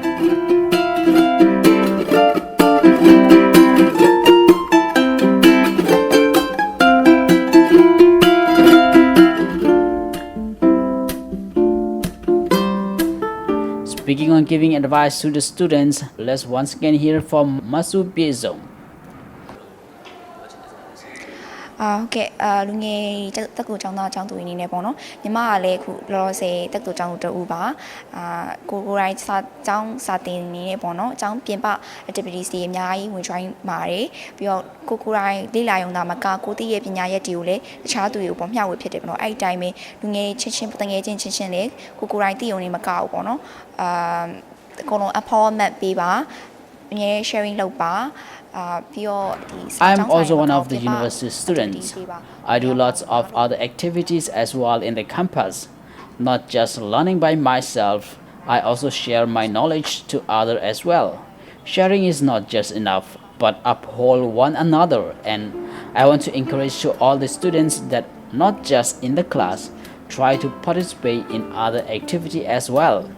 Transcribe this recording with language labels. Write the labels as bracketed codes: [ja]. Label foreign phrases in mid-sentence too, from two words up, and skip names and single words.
[en] Speaking on giving advice to the students, let's once again hear from Masu Pisong. [my] ဟုတ်ကဲ့လူငယ်တက်ကူကျောင်းသားကျောင်းသူအနေနဲ့ပေါ့နော်ညီမကလည်းအခုလောလောဆယ်တက်ကူကျောင်းသူတူပါကိုယ်တိုင်ကျောင်းစာတင်နေနေပေါ့နော်ကျောင်းပြင်ပ activities တွေအများကြီးဝင် join ပါတယ်ပြီးတော့ကိုယ်တိုင်လေ့လာရုံသာမကကိုသိရဲ့ပညာရက်တွေကိုလည်းတခြားသူတွေကိုပေါ့မျှဝေဖြစ်တယ်ပေါ့နော်အဲ့ဒီတိုင်းပဲလူငယ်ချင်းတငယ်ချင်းလည်းကိုယ်တိုင်သိရုံနဲ့မကဘူးပေါ့နော်အကုန်လုံး empowerment ပေးပါအများ sharing လုပ်ပါ [en] I'm also one of the university students. I do lots of other activities as well in the campus. Not just learning by myself, I also share my knowledge to others as well. Sharing is not just enough, but uphold one another, and I want to encourage to all the students that not just in the class, try to participate in other activity as well.